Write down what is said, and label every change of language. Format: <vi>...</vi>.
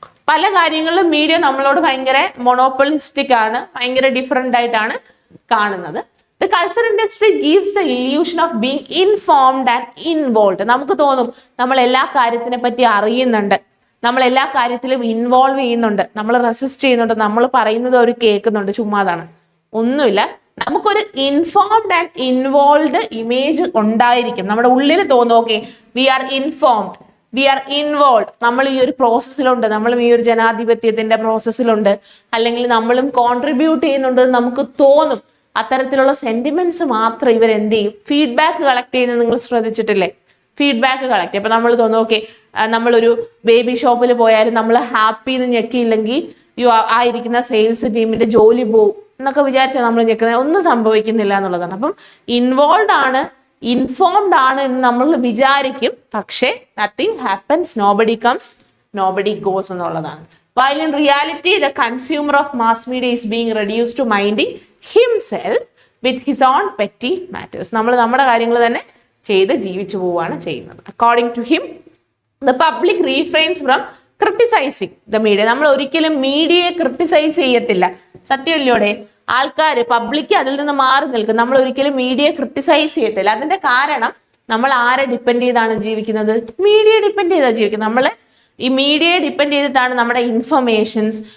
<ml>പല കാര്യങ്ങളിലും മീഡിയ നമ്മളോട് ഭയങ്കര മൊണോപ്പൊളിസ്റ്റിക് ആണ്, ഭയങ്കര ഡിഫറെൻ്റ് ആയിട്ടാണ് കാണുന്നത്.</ml> <en>The culture industry gives the illusion of being informed and involved.</en> <ml>നമുക്ക് തോന്നും നമ്മൾ എല്ലാ കാര്യത്തിനെ പറ്റി അറിയുന്നുണ്ട്, നമ്മൾ എല്ലാ കാര്യത്തിലും ഇൻവോൾവ് ചെയ്യുന്നുണ്ട്, നമ്മൾ റെസിസ്റ്റ് ചെയ്യുന്നുണ്ട്, നമ്മൾ പറയുന്നത് അവർ കേൾക്കുന്നുണ്ട്. ചുമ്മാതാണ്, ഒന്നുമില്ല. നമുക്കൊരു ഇൻഫോംഡ് ആൻഡ് ഇൻവോൾവ് ഇമേജ് ഉണ്ടായിരിക്കും. നമ്മുടെ ഉള്ളിൽ തോന്നും</ml> <en>okay we are informed, we are involve,</en> <ml>നമ്മൾ ഈ ഒരു പ്രോസസ്സിലുണ്ട്, നമ്മളും ഈ ഒരു ജനാധിപത്യത്തിന്റെ പ്രോസസ്സിലുണ്ട്, അല്ലെങ്കിൽ നമ്മളും കോൺട്രിബ്യൂട്ട് ചെയ്യുന്നുണ്ട് നമുക്ക് തോന്നും. അത്തരത്തിലുള്ള സെന്റിമെന്റ്സ് മാത്രം ഇവരെന്ത് ചെയ്യും, ഫീഡ്ബാക്ക് കളക്ട് ചെയ്യുന്നത് നിങ്ങൾ ശ്രദ്ധിച്ചിട്ടില്ലേ? Feedback collect. അപ്പൊ നമ്മൾ തോന്നും ഓക്കെ നമ്മളൊരു ബേബി ഷോപ്പിൽ പോയാലും നമ്മൾ ഹാപ്പി എന്ന് ഞെക്കിയില്ലെങ്കിൽ ആയിരിക്കുന്ന സെയിൽസ് ടീമിന്റെ ജോലി പോവും എന്നൊക്കെ വിചാരിച്ചാൽ നമ്മൾ ഞെക്കുന്നത്, ഒന്നും സംഭവിക്കുന്നില്ല എന്നുള്ളതാണ്. അപ്പം ഇൻവോൾവ് ആണ്, ഇൻഫോംഡ് ആണ് എന്ന് നമ്മൾ വിചാരിക്കും, പക്ഷേ</ml> <en>nothing happens, nobody comes, nobody goes</en> <ml>എന്നുള്ളതാണ്.</ml> <en>While in reality, the consumer of mass media is being reduced to minding himself with his own petty matters.</en> <ml>നമ്മൾ നമ്മുടെ കാര്യങ്ങൾ തന്നെ ചെയ്ത് ജീവിച്ചു പോവുകയാണ് ചെയ്യുന്നത്.</ml> <en>According to him, the public refrains from criticizing the media.</en> <ml>നമ്മൾ ഒരിക്കലും മീഡിയയെ ക്രിട്ടിസൈസ് ചെയ്യത്തില്ല. സത്യമല്ലോടെ? ആൾക്കാർ പബ്ലിക് അതിൽ നിന്ന് മാറി നിൽക്കും. നമ്മൾ ഒരിക്കലും മീഡിയയെ ക്രിട്ടിസൈസ് ചെയ്യത്തില്ല. അതിന്റെ കാരണം നമ്മൾ ആരെ ഡിപ്പെൻഡ് ചെയ്താണ് ജീവിക്കുന്നത്? മീഡിയയെ ഡിപ്പെൻഡ് ചെയ്താണ് ജീവിക്കുന്നത്. നമ്മളെ ഈ മീഡിയയെ ഡിപ്പെൻഡ് ചെയ്തിട്ടാണ് നമ്മുടെ ഇൻഫർമേഷൻസ്.</ml>